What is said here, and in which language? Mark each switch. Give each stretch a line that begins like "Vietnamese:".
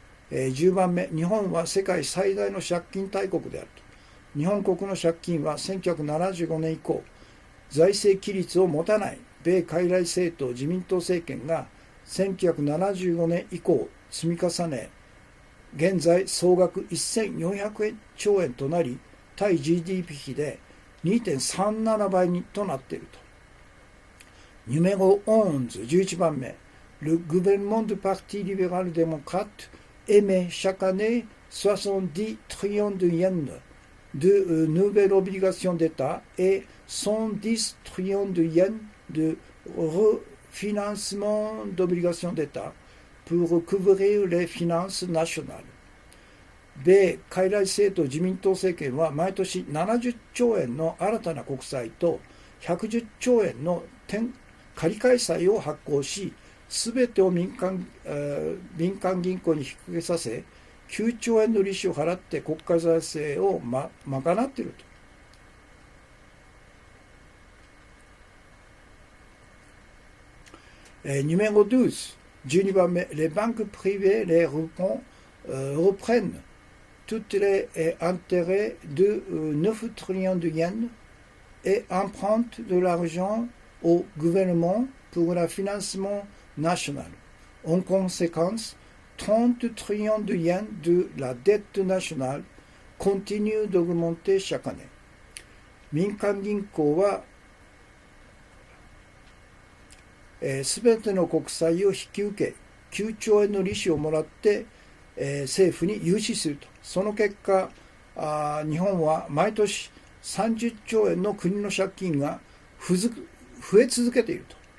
Japanese: 10番目、日本は世界最大の借金大国であると。日本国の借金は1975年以降、財政規律を持たない米傀儡政党自民党政権が1975年以降積み重ね、現在総額1400兆円となり、対 GDP 比で 2.37 倍となっていると。
French: Numéro 11、
Japanese: 11番目、
French: Le gouvernement du Parti libéral-démocrate émet chaque année 70 trillions de yens de nouvelles obligations d'État et 110 trillions de yens de refinancement d'obligations d'État pour couvrir les finances nationales。
Japanese: 米傀儡政党自民党政権は毎年70兆円の新たな国債と110兆円の借換債を発行し、すべてを民間銀行に引き受けさせ、9兆円の利子を払って国家財政を賄っていると。
French: Numéro 12、
Japanese: 12番目、
French: les banques privées les reprennent toutes les intérêts de 9 trillions de yens et empruntent de l'argent au gouvernement pour le financement national. En conséquence, 30 trillions de yens de la dette nationale continuent d'augmenter chaque année.
Japanese: 民間銀行はすべての国債を引き受け、9兆円の利子をもらって、政府に融資すると。その結果、日本は毎年30兆円の国の借金が増え続けていると。